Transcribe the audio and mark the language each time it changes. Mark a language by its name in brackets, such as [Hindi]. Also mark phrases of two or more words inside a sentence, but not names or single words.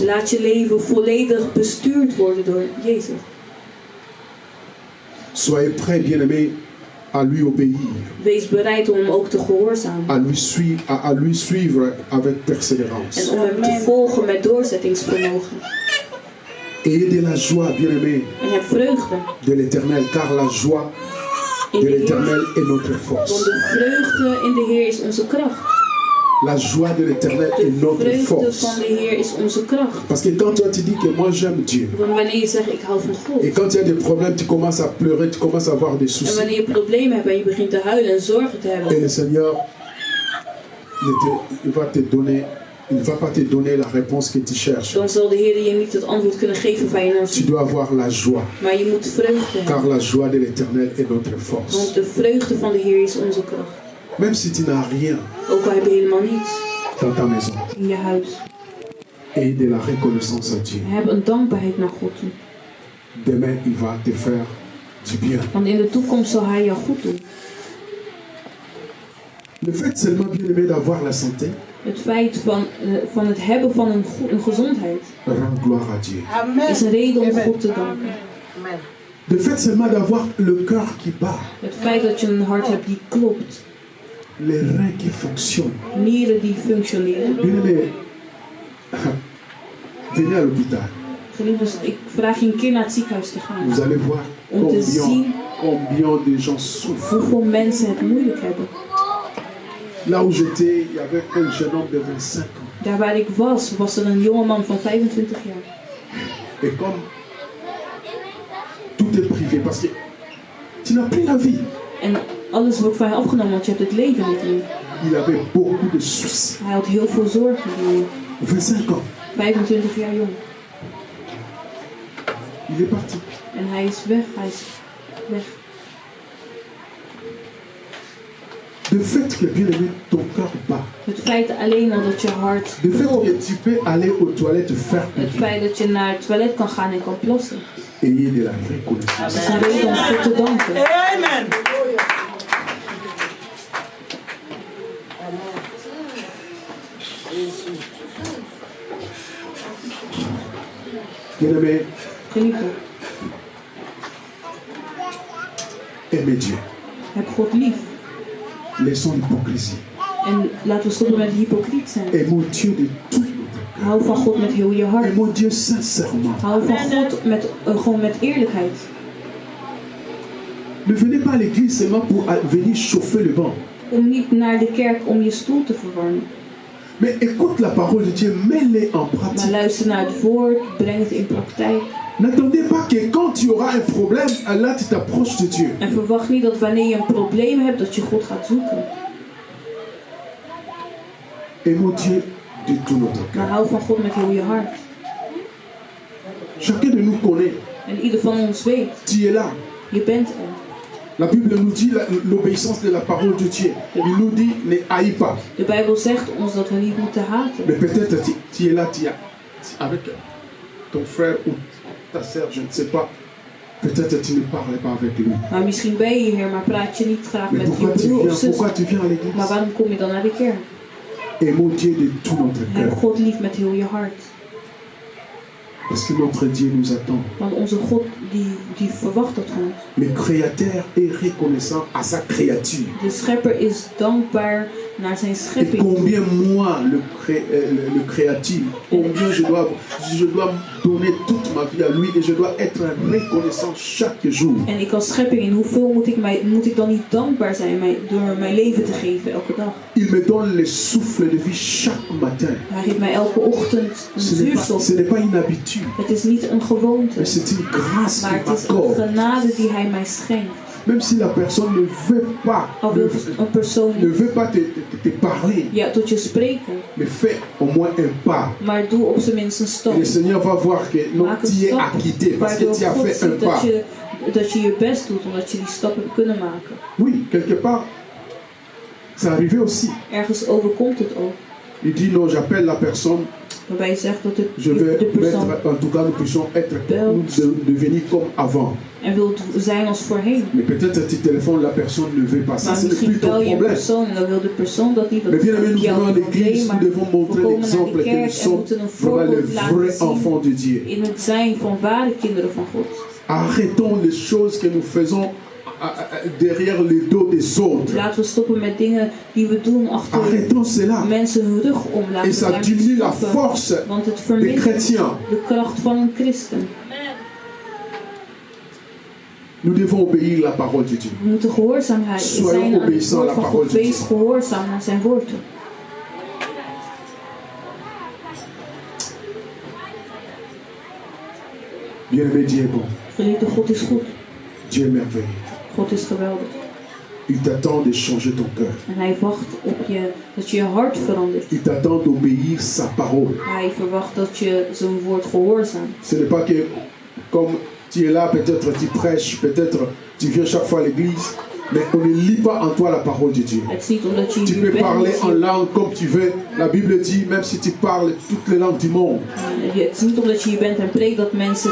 [Dutch] Laat je leven volledig bestuurd worden door Jezus. [French] Soyez prêt, bien-aimé, à lui obéir, [Dutch] Wees bereid om hem ook te gehoorzamen. [French] à lui suivre avec persévérance. [Dutch] En om hem te volgen met doorzettingsvermogen. [French] Ayez de la joie, bien-aimé, [Dutch] En heb vreugde [French] de l'Éternel, car la joie [Dutch] in de de Heer. [French] l'Éternel est notre [Dutch] Want [French] force. [Dutch] de vreugde in de Heer is onze kracht. [French] La joie de l'Éternel est [Dutch] De [French] notre [Dutch] vreugde [French] force. [Dutch] van de Heer is onze kracht. [French] Parce que quand toi tu dis que moi j'aime Dieu, [Dutch] Want wanneer je zegt ik hou van God. [French] et quand il y a des problèmes, tu commences à pleurer, tu commences à avoir des [Dutch] En [French] soucis. [Dutch] wanneer je problemen hebt en je begint te huilen en zorgen te [French] Et [Dutch] hebben. [French] le Seigneur, il va pas te donner la réponse que tu cherches. [Dutch] Dan zal de Heer je niet het antwoord kunnen geven waar je naar [French] Tu [Dutch] zoekt. [French] dois avoir la joie, [Dutch] Maar je moet vreugde [French] car [Dutch] hebben. [French] la joie de l'Éternel est notre force. [Dutch] Want de vreugde van de Heer is onze kracht. [French] Même si tu n'as rien [Dutch] Ook al heb je helemaal niets [French] dans ta maison, [Dutch] in je huis. [French] et de la reconnaissance à Dieu. [Dutch] Heb een dankbaarheid naar God toe. [French] Demain, il va te faire du bien. [Dutch] Want in de toekomst zal Hij jou goed doen. [French] Le fait seulement, bien-aimé, d'avoir la santé, [Dutch] Het feit van het hebben van een gezondheid [French] rend gloire à Dieu. [Dutch] is een reden om God te danken. [French] Le fait seulement d'avoir le cœur qui bat, [Dutch] Het feit dat je een hart hebt die klopt. [French] les reins qui fonctionnent. [Dutch] Nieren die functioneren. [French] Bien-aimé, venez à l'hôpital. [Dutch] Geliefdes, ik vraag je een keer naar het ziekenhuis te gaan. [French] Vous allez voir [Dutch] Om te zien [French] combien de gens souffrent. [Dutch] hoeveel mensen het moeilijk hebben. [French] Là où j'étais, il y avait un jeune homme de 25 ans. [Dutch] Daar waar ik was er een jongeman van 25 jaar. [French] Et comme tout est privé, parce que tu n'as plus la vie. [Dutch] En alles wordt van je afgenomen, want je hebt het leven niet meer. [French] Il avait beaucoup de soucis. [Dutch] Hij had heel veel zorgen. [French] 25 ans. [Dutch] 25 jaar jong. [French] Il est parti. [Dutch] En hij is weg. [French] Le fait que, bien-aimé, ton cœur bat. [Dutch] Het feit alleen al dat je hart [French] Le fait [Dutch] klopt. [French] que tu peux aller aux toilettes faire [Dutch] Het feit dat je naar het toilet kan gaan en kan plassen. [French] ayez de la reconnaissance. [Dutch] Dat is een reden om God te danken. Amen. [French] Bien-aimé, [Dutch] Geliefde, [French] aimez Dieu. [Dutch] heb God lief. [French] Laissons l'hypocrisie. [Dutch] En laten we stoppen met hypocriet zijn. [French] Aimons Dieu de tout notre cœur. [Dutch] Hou van God met heel je hart. [French] Aimons Dieu sincèrement. [Dutch] Hou van God gewoon met eerlijkheid. [French] Ne venez pas à l'église seulement pour venir chauffer le banc. [Dutch] Kom niet naar de kerk om je stoel te verwarmen. [French] Mais écoute la parole de Dieu, mets-les en [Dutch] Maar [French] pratique. [Dutch] luister naar het woord, breng het in praktijk. [French] N'attendez pas que quand tu auras un problème, là tu t'approches de Dieu. [Dutch] En verwacht niet dat wanneer je een probleem hebt, dat je God gaat zoeken. [French] Aimons Dieu de tout notre [Dutch] Maar [French] cœur. [Dutch] hou van God met heel je hart. [French] Chacun de nous connaît. [Dutch] En ieder van ons weet, [French] Tu es là. [Dutch] je bent er. [French] La Bible nous dit l'obéissance de la parole de Dieu. Il nous dit ne haïs pas. [Dutch] De Bijbel zegt ons dat we niet moeten haten. [French] Mais peut-être tu es là, avec ton frère ou ta sœur, je ne sais pas. Peut-être tu ne parles pas avec lui. [Dutch] Maar misschien ben je hier, maar praat je niet graag [French] Mais [Dutch] met je broer of zus. [French] pourquoi tu viens à [Dutch] Maar [French] l'église? [Dutch] waarom kom je dan naar de kerk? [French] Aimons Dieu de tout notre [Dutch] Heb [French] cœur. [Dutch] God lief met heel je hart. [French] Parce que notre Dieu nous attend. [Dutch] Want onze God die verwacht dat van ons. [French] Le Créateur est reconnaissant à sa créature. [Dutch] De schepper is dankbaar naar zijn [French] Et [Dutch] schepping. [French] combien moi, le créatif, combien je dois donner toute ma vie à lui et je dois être reconnaissant chaque jour. [Dutch] En ik als schepping, en hoeveel moet ik dan niet dankbaar zijn door mijn leven te geven elke dag? [French] Il me donne le souffle de vie chaque matin. [Dutch] Hij geeft mij elke ochtend een zuurstof. [French] Ce n'est pas une habitude, [Dutch] Het is niet een gewoonte, [French] mais c'est une grâce [Dutch] maar [French] qu'il [Dutch] het is een [French] m'accorde. [Dutch] genade die hij mij schenkt. [French] Même si la personne ne veut pas, [Dutch] Al wil een persoon [French] ne [Dutch] niet [French] veut pas te parler, [Dutch] tot je spreken, [French] mais fais au moins un pas. [Dutch] maar doe op zijn minst een [French] Et [Dutch] stap. [French] le Seigneur va voir que non, [Dutch] Maak een [French] tu es [Dutch] stap, [French] acquitté parce que [Dutch] waardoor [French] tu as [Dutch] God [French] fait un [Dutch] ziet [French] pas. [Dutch] dat je je best doet, omdat je die stap hebt kunnen maken. [French] Oui, quelque part, c'est arrivé aussi. [Dutch] Ergens overkomt het ook, [French] Il dit non, j'appelle la personne, [Dutch] waarbij je zegt dat [French] je vais [Dutch] de persoon [French] mettre, en tout cas nous puissions être, devenir comme avant. [Dutch] en wil zijn als voorheen. [French] Mais peut-être tu téléphones, la personne ne veut pas ça, [Dutch] Maar [French] c'est [Dutch] misschien [French] plus ton [Dutch] bel je een [French] problème. [Dutch] persoon en dan wil de persoon dat niet. Dat [French] Mais bien aimé, nous [Dutch] jouw [French] venons à [Dutch] probleem, [French] l'église, [Dutch] maar [French] nous devons [Dutch] we [French] montrer [Dutch] komen naar [French] l'exemple [Dutch] de [French] que nous [Dutch] kerk en [French] sommes [Dutch] moeten een [French] vraiment les [Dutch] voorbeeld laten [French] vrais [Dutch] zien [French] enfants de Dieu. [Dutch] in het zijn van ware kinderen van God. [French] Arrêtons les choses que nous faisons derrière le dos des autres. [Dutch] Laten we stoppen met dingen die we doen achter [French] Arrêtons cela. [Dutch] mensen hun rug om. Laten [French] Et [Dutch] we [French] ça [Dutch] daar [French] diminue la [Dutch] stoppen, [French] force [Dutch] want het [French] des [Dutch] vermindert [French] chrétiens. [Dutch] de kracht van een christen. [French] Nous devons obéir la parole de Dieu. [Dutch] We moeten gehoorzaamheid [French] Soyons [Dutch] zijn aan het [French] obéissants à [Dutch] woord [French] la [Dutch] van [French] parole [Dutch] God. [French] de [Dutch] Wees [French] Dieu. [Dutch] gehoorzaam aan zijn woord. [French] Bien-aimé, Dieu est bon. [Dutch] Geliefde, God is goed. [French] Dieu est merveilleux. [Dutch] God is geweldig. [French] Il t'attend de changer ton cœur. [Dutch] En hij wacht op je, dat je je hart verandert. [French] Il t'attend d'obéir sa parole. [Dutch] Hij verwacht dat je zijn woord gehoorzaamt. [French] Ce n'est pas que, comme tu es là, peut-être tu prêches, peut-être tu viens chaque fois à l'église, mais on ne lit pas en toi la parole de Dieu. [Dutch] Het is niet omdat je [French] Tu [Dutch] hier [French] peux [Dutch] bent. [French] parler [Dutch] dat [French] en [Dutch] je- [French] langue comme tu veux. La Bible dit, même si tu parles toutes les langues du monde, [Dutch] Het is niet omdat je hier bent en preekt dat mensen